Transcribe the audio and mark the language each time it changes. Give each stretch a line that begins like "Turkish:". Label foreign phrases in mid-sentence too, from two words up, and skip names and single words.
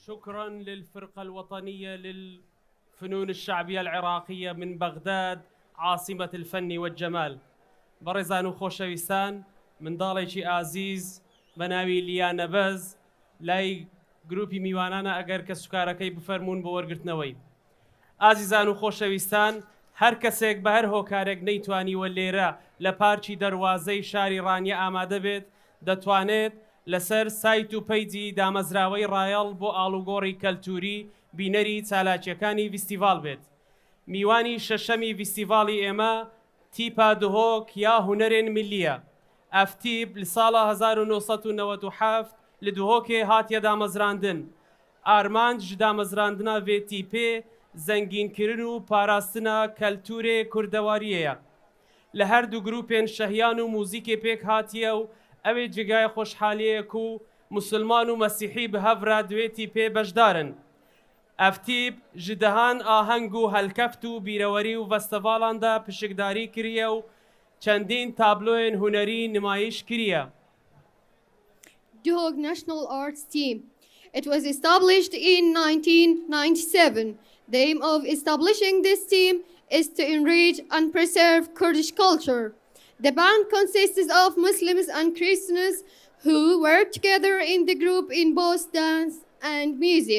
Arabic: شكرا للفرقة الوطنية للفنون الشعبية العراقية من بغداد عاصمة الفن والجمال.
Central Kurdish: بەڕێزان و خۆشەویستان، منداڵێکی ئازیز بە ناوی لیانە بەز لای گروپی میوانانە ئەگەر کە سوکارەکەی بفەرمونون بە وەرگرتنەوەی. ئازیزان و خۆشەویستان، هەر کەسێک بە هەر هۆکارێک نەیتوانیوە لێرە لە پارکی دەواازەی شاری ڕانیە ئامادە بێت، دەتوانێت لەسەر سایت و پەیجی دامەزراوەی ڕایەڵ بۆ ئاڵوگۆڕی کەلتوری بینەری چالاکیەکانی ڤیستیڤال بێت.
Kurdish: میوانی شەشەمی ڤیستیڤاڵی ئێمە تیپا دهۆک یا هونەرێن ملیە. ئەف تیپ لە ساڵە 1997 لە دهۆکێ هاتیە دامەزراندن. ئارمانج ji دامەزراندنا vê tîpê zengînkirin û parastina keltûrê Kurdewariyê. Li her du grûpên şehiyan û mûzîkê pêk hatiye û ew ê cigaya xweşhaliyê ku Musulman û Mesîhî bi hev re di wê tîpê beşdarin. Ev tîp ji dehan aheng û helkeft û bîrewerî û festivalan de pişikdarî kiriye û çendîn tabloyên hunerî nimayiş kiriye.
English: Duhok National Arts Team. It was established in 1997. The aim of establishing this team is to enrich and preserve Kurdish culture. The band consists of Muslims and Christians who work together in the group in both dance and music.